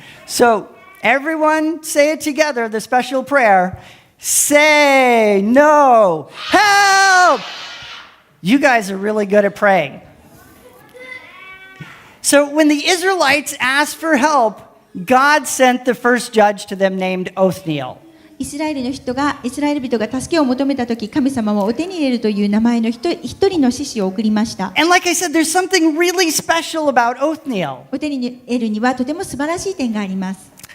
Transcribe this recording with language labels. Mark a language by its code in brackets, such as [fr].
[en] So, everyone say it together, the special prayer. Say no. Help! You guys are really good at praying. So, when the Israelites asked for help, God sent the first judge to them named Othniel. [ja] イスラエル人が助けを求めたとき、神様はオテニエルという名前の一人の獅子を送りました。 [en] And like I said, there's something really special about Othniel. [ja] オテニエルにはとても素晴らしい点があります。